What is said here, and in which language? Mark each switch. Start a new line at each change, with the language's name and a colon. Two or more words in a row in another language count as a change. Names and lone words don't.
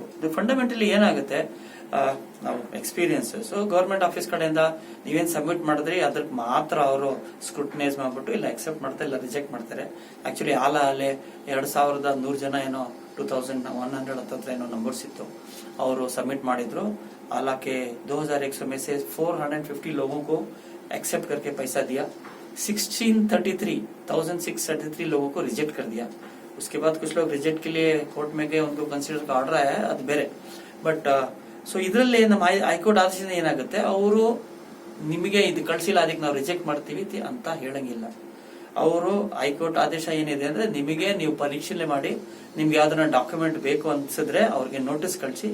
Kannada: ಇದು ಫಂಡಮೆಂಟಲಿ ಏನಾಗುತ್ತೆ, ನಾವು ಎಕ್ಸ್ಪೀರಿಯನ್ಸ್.
English: so government office
Kannada: ಕಡೆಯಿಂದ ನೀವೇನ್ ಸಬ್ಮಿಟ್ ಮಾಡಿದ್ರಿ ಅದಕ್ಕೆ ಮಾತ್ರ ಅವರು ಸ್ಕ್ರೂಟನೈಸ್ ಮಾಡ್ಬಿಟ್ಟು ಇಲ್ಲ ಅಕ್ಸೆಪ್ಟ್ ಮಾಡ್ತಾರೆ, ಇಲ್ಲ ರಿಜೆಕ್ಟ್ ಮಾಡ್ತಾರೆ. ಆಕ್ಚುಲಿ ಅಲ್ಲೇ 2100 ಜನ ಏನೋ 2100 ಹತ್ರ ಏನೋ ನಂಬರ್ಸ್ ಇತ್ತು, ಅವರು सबमिट ಮಾಡಿದ್ರು.
Hindi: हालांकि 2100 में से 450 लोगों को एक्सेप्ट करके पैसा दिया, 1633 लोगों को रिजेक्ट कर दिया. उसके बाद कुछ लोग रिजेक्ट के लिए कोर्ट में गए, उनको कंसिडर का आर्डर आया है,
Kannada: ಅದು ಬೇರೆ.
English: but so
Kannada: ಇದರಲ್ಲಿ ನಮ್ಮ ಹೈಕೋರ್ಟ್ ಆದೇಶದಿಂದ ಏನಾಗುತ್ತೆ, ಅವರು ನಿಮಗೆ ಇದು ಕಳಿಸಿಲ್ಲ ಅದಕ್ಕೆ ನಾವು ರಿಜೆಕ್ಟ್ ಮಾಡ್ತೀವಿ ಅಂತ ಹೇಳಂಗಿಲ್ಲ. ಅವರು ಹೈಕೋರ್ಟ್ ಆದೇಶ ಏನಿದೆ ಅಂದ್ರೆ, ನಿಮಗೆ ನೀವು ಪರೀಕ್ಷೆ ಮಾಡಿ ನಿಮ್ಗೆ ಯಾವ್ದನ್ನ ಡಾಕ್ಯುಮೆಂಟ್ ಬೇಕು ಅನ್ಸಿದ್ರೆ ಅವ್ರಿಗೆ ನೋಟಿಸ್ ಕಳಿಸಿ.